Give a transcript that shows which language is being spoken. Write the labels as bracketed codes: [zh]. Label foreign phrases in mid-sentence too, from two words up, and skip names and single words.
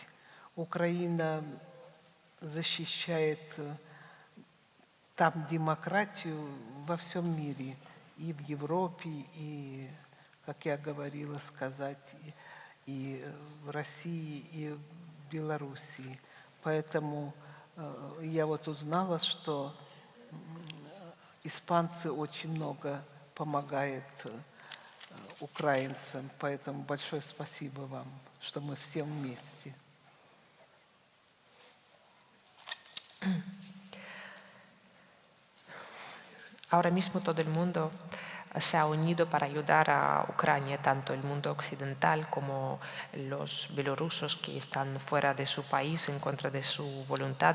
[ru] Украина защищает там демократию во всем мире, и в Европе, и, как я говорила, сказать, и в России, и в Белоруссии. Поэтому я вот узнала, что испанцы очень много помогают украинцам, поэтому большое спасибо вам, что мы все вместе. [es] Ahora mismo todo el mundo se ha unido para ayudar a Ucrania, tanto el mundo occidental como los bielorrusos que están fuera de su país en contra de su voluntad.